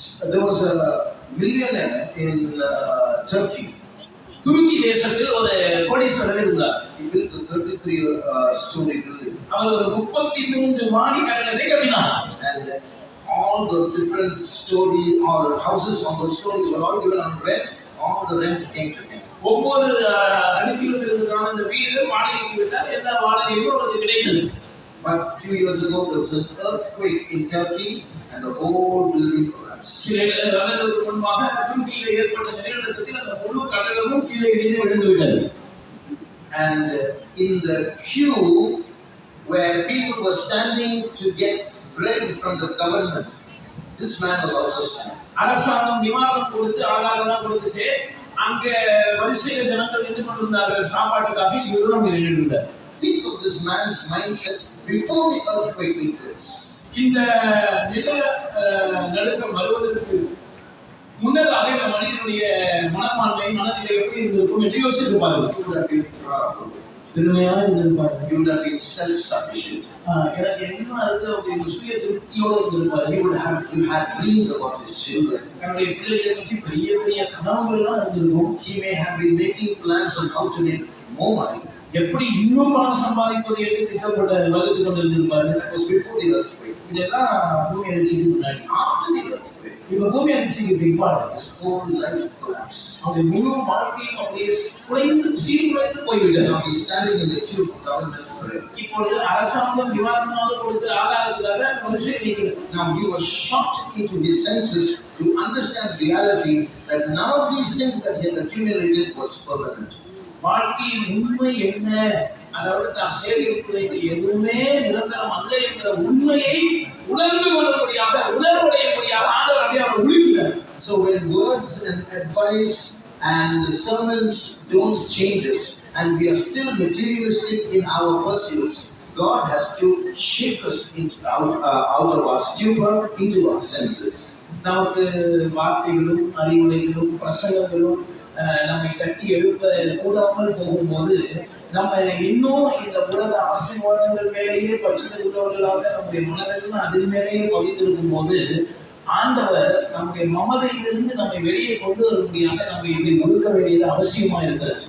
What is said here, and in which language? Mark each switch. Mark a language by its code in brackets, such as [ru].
[en] There was a millionaire in Turkey. [ta] துருக்கி தேசத்தில் ஒரு கோடீஸ்வரர் இருந்தார். [en] He built a 33-story building. [ta] அவர் ஒரு 33 மாடி கட்டடத்தை கட்டினார். [en] And all the different all the houses on those stories were all given on rent. All the rent came to him. [ta] ஒவ்வொரு அடுக்கிலும் இருக்கிற அந்த வீடு வாடகைக்கு விட்டால் எல்லா வாடகையும் அவருக்கு கிடைத்தது. [en] But a few years ago there was an earthquake in Turkey and the whole building collapsed. [ta] சில வருடங்களுக்கு முன்பாக துருக்கியில் ஏற்பட்ட நிலநடுக்கத்தில் அந்த முழு கட்டடமும் கீழே இடிந்து விழுந்து விட்டது. [en] And in the queue where people were standing to get bread from the government, this man was also standing. [ta] அரசாங்கம் நிவாரணம் கொடுத்து ஆகாரம் கொடுத்து அங்க வரிசையில் ஜனங்கள் நின்று கொண்டிருந்தார்கள் சாப்பாட்டுக்காக. இவரும் அங்கே நின்றுட்டார். [en] Think of this man's mindset before the earthquake took place. [ta] இந்த நிலநடுக்கம் வருவதற்கு முன்னதாக இந்த மனிதனுடைய மனப்பான்மை மனநிலை எப்படி இருந்திருக்கும் என்று யோசித்து பாருங்கள். [en] He would have been proud. [ta] பெருமையாக இருந்திருப்பார். [en] He would have been self-sufficient. [ta] எனக்கு என்ன இருக்கு அப்படின்னு சுய திருப்தியோடு இருந்திருப்பார். [en] He would have had dreams about his children. [ta] தன்னுடைய பிள்ளைகளை பற்றி பெரிய பெரிய கனவுகள் எல்லாம் இருந்திருக்கும். [en] He may have been making plans on how to make more money. [ta] எப்படி இன்னும் பணம் சம்பாதிப்பது என்று திட்டப்பட்ட வகுத்து கொண்டிருந்திருப்பாரு. [en] That was before the earthquake. [ta] இதெல்லாம் பூமி அதிர்ச்சிக்கு முன்னாடி. [en] After the earthquake, [ta] இப்ப பூமி அதிர்ச்சிக்கு பின்பாடு [en] his whole life collapsed. [ta] அவருடைய முழு வாழ்க்கையும் அப்படியே குலைந்து சீர்குலைந்து போய்விட்டது. [en] Now he's standing in the queue for government bread. [ta] இப்பொழுது அரசாங்கம் நிவாரணமாக கொடுத்த ஆதாரத்துக்காக மனுஷன் நிற்கிறது. [en] Now he was shocked into his senses to understand reality that none of these things that he had accumulated was permanent. [ta] வாழ்க்கையின் உண்மை என்ன, அதாவது தான் சேகரித்து வைத்த எதுவுமே நிரந்தரம் அல்ல என்கிற உண்மையை உணர்ந்து கொள்ளக்கூடியாக உணர்வுடையக்கூடியாக ஆண்டவர் அப்படியே அவர் உழுகிறார். [en] So when words and advice and the sermons don't change us and we are still materialistic in our pursuits, God has to shake us out of our stupor into our senses. [ta] நமக்கு வார்த்தைகளும் அறிவுரைகளும் பிரசங்கங்களும் நம்மை தட்டி எழுப்ப கூடாமல் போகும்போது நம்ம இன்னும் இந்த உலக ஆசீர்வாதங்கள் மேலேயே பற்றுதல் உள்ளவர்களாக நம்முடைய மனதெல்லாம் அதில் மேலேயே பதிந்திருக்கும் போது ஆண்டவர் நம்முடைய மமதையிலிருந்து நம்மை வெளியே கொண்டு வரும்படியாக நம்ம இப்படி ஒழுக்க வேண்டியது அவசியமா இருக்கிறது.